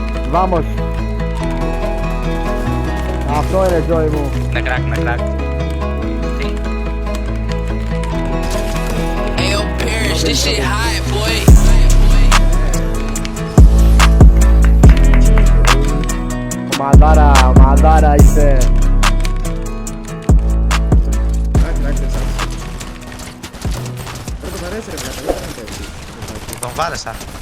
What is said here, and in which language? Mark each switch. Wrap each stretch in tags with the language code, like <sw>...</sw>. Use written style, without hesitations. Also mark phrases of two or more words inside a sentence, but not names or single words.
<el>Vamos. Αυτό είναι Joy μου. Να κράκ, να κράκ. Τι.</el> <en>Ayo, Parrish, this shit hot, boy.</en> <el>Ομαδάρα είσαι. Πρώτο μ' αρέσει ρε πλάκα, δεν είναι έτσι. Τον βάλεσα.</el>